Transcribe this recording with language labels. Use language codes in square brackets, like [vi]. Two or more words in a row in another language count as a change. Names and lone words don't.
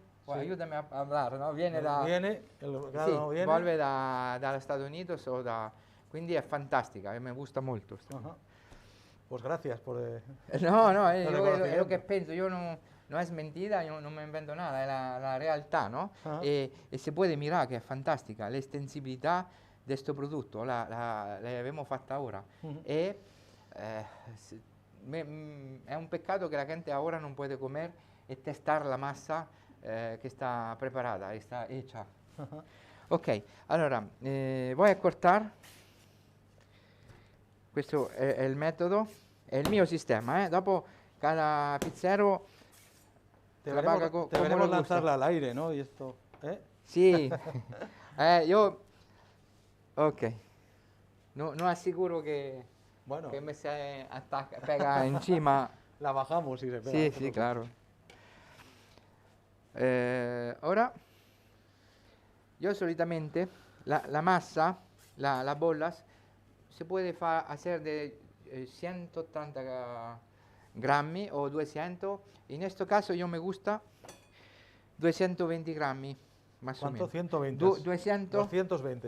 [it] Aiutami a parlare, [es] ¿no? Viene el grano viene. [it] Vuelve dagli Stati Uniti quindi è fantastica, mi gusta molto. [es] Pues gracias por... No, es lo que pienso, yo no es mentira, yo no me invento nada, es la realtà, ¿no? [it] E si può mirar che è fantastica, l'estensibilità di questo prodotto, l'abbiamo fatta ora. E è un peccato che la gente ora non può comer e testare la massa che sta preparata, che sta hecha. [es] Ok, allora voy a cortar. [it] Questo è il metodo, è il mio sistema, Dopo [es] cada pizzero trabaja como deberemos le gusta. lanzarla al aire, ¿no? Y esto, Sì, io, ok, no assicuro che me se pega in cima. La bajamos y se pega. Sí, claro. Ora, yo solitamente la masa, las bolas, se puede hacer de 180 gramos o 200. En este caso yo me gusta 220 gramos, más o ¿Cuánto? menos. 120. 220.